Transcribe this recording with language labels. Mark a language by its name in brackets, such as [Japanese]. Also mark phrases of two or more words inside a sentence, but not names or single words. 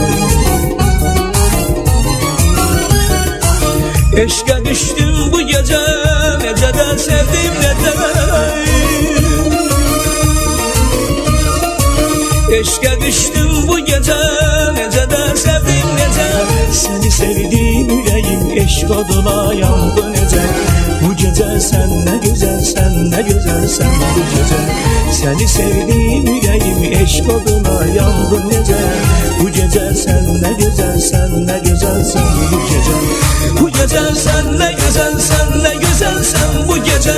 [Azerbaijani] Eşqə düşdüm bu gece, necə də sevdim, necə. Eşqə düşdüm bu gece, necə də sevdim, necə. Səni sevdim ürəyim, eşq oduna yandı necə. [Turkish] Bu gece sen ne güzelsen, ne güzelsen bu gece. [Azerbaijani] Seni sevdim ürəyim, eşq oduna yandı necə. [Turkish] Bu gece sen ne güzelsen, ne güzelsen bu gece. Bu gece sen ne güzelsen, ne güzelsen güzelsen bu gece.